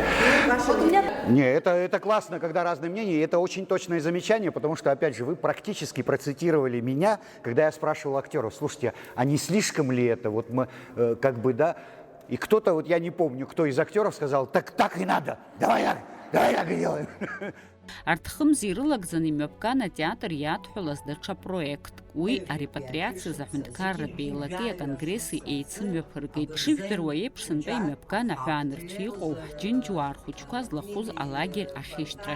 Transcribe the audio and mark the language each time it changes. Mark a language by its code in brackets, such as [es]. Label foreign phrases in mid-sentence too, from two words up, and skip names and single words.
[ru] Это классно, когда разные мнения, и это очень точное замечание, потому что, опять же, вы практически процитировали меня, когда я спрашивал актеров: слушайте, а не слишком ли это? Вот мы, и кто-то, я не помню, кто из актеров сказал: так и надо, давай так и делаем. [ab] Арҭхымз ирылагӡаны имҩаԥган атеатр иадҳәалаз даҽа проектк. Уи арепатриациаз аҳәынҭқарратә еилаки аконгресси еицымҩаԥыргеит. Ишыжәдыруа еиԥш, сынтәа имҩаԥган аҳәаанырцәы иҟоуп ҳџьынџьуаа рхәыҷқәа злахәыз алагер ахьышьҭрахь.